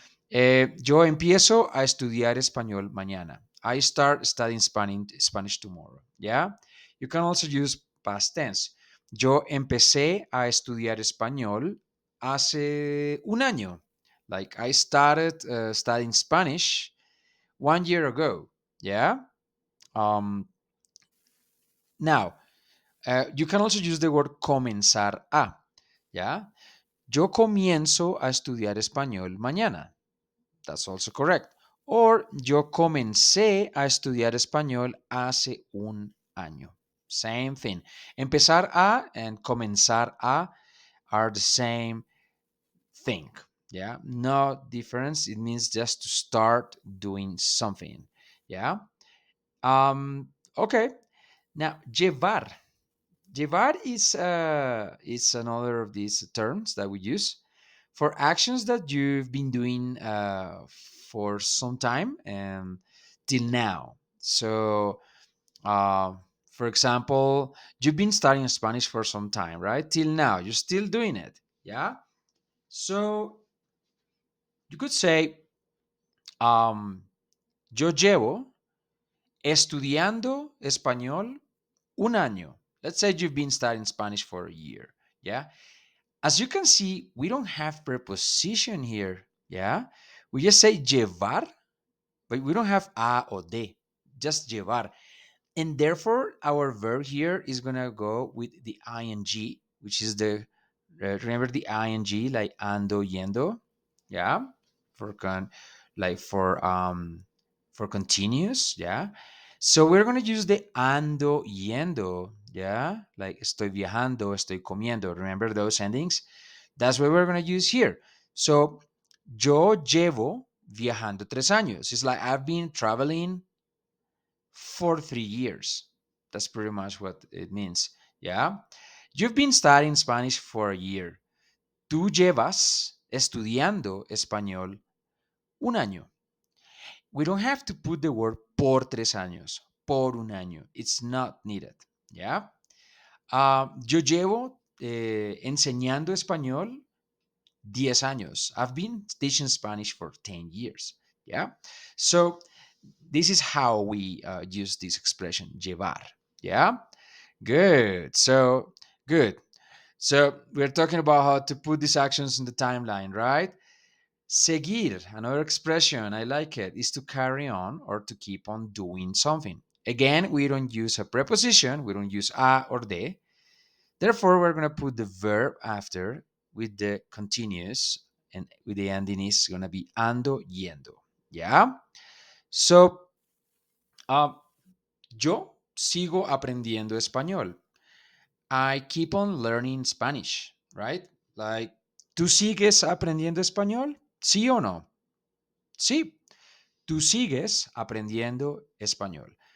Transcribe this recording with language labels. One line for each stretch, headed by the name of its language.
Spanish: Yo empiezo a estudiar español mañana.
English: I start studying Spanish tomorrow. Yeah. You can also use past tense.
Spanish: Yo empecé a estudiar español hace un año.
English: Like I started studying Spanish 1 year ago. Yeah. Um, Now, you can also use the word comenzar a. Yeah.
Spanish: Yo comienzo a estudiar español mañana.
English: That's also correct.
Spanish: Or yo comencé a estudiar español hace un año.
English: Same thing. Empezar a and comenzar a are the same thing. Yeah, no difference. It means just to start doing something. Yeah. Okay. Now, llevar. Llevar is another of these terms that we use for actions that you've been doing for some time and till now. So, uh, for example, you've been studying Spanish for some time, right? Till now, you're still doing it. Yeah. So you could say,
Spanish: yo llevo estudiando español un año.
English: Let's say you've been studying Spanish for a year. Yeah. As you can see, we don't have preposition here. Yeah. We just say llevar, but we don't have a or de, just llevar. And therefore, our verb here is going to go with the ing, which is remember the ing, like ando, yendo. Yeah. For con, like for continuous. Yeah. So we're going to use the ando yendo, yeah?
Spanish: Like estoy viajando, estoy comiendo.
English: Remember those endings? That's what we're going to use here.
Spanish: So yo llevo viajando 3 años.
English: It's like I've been traveling for 3 years. That's pretty much what it means, yeah? You've been studying Spanish for a year.
Spanish: Tú llevas estudiando español un año.
English: We don't have to put the word
Spanish: por 3 años, por un año.
English: It's not needed.
Spanish: ¿Ya? Yo llevo enseñando español 10 años.
English: I've been teaching Spanish for 10 years. Yeah. So this is how we use this expression, llevar. Yeah. Good. So, good. So we're talking about how to put these actions in the timeline, right? Seguir, another expression, I like it, is to carry on or to keep on doing something. Again, we don't use a preposition, we don't use a or de. Therefore, we're going to put the verb after with the continuous, and with the ending is going to be ando, yendo. Yeah?
Spanish: So, uh, yo sigo aprendiendo español.
English: I keep on learning Spanish, right?
Spanish: Like, ¿tú sigues aprendiendo español? ¿Sí o no? Sí. Tú sigues aprendiendo español.